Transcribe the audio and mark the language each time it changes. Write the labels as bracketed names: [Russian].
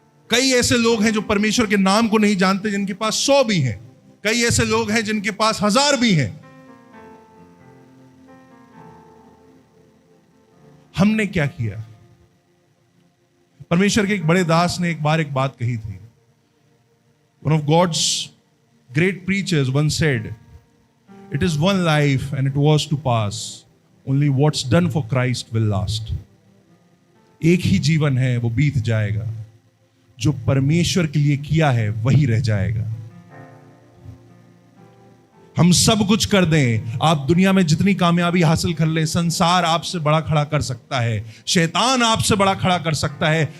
[Hindi] कई ऐसे लोग हैं जो परमेश्वर के नाम को नहीं जानते, जिनके पास 100 भी हैं। कई ऐसे लोग हैं जिनके पास 1000 भी हैं। हमने क्या किया? परमेश्वर के एक बड़े दास ने एक बार एक बात कही थी। [English] One of God's great preachers once said, "It is one life and it was to pass. Only what's done for Christ will last." [Hindi] एक ही जीवन है, वो बीत जाएगा। जो परमेश्वर के लिए किया है वही रह जाएगा। हम सब कुछ कर दें, आप दुनिया में जितनी कामयाबी हासिल कर ले, संसार आपसे बड़ा खड़ा कर सकता है, शैतान आपसे बड़ा खड़ा कर सकता है।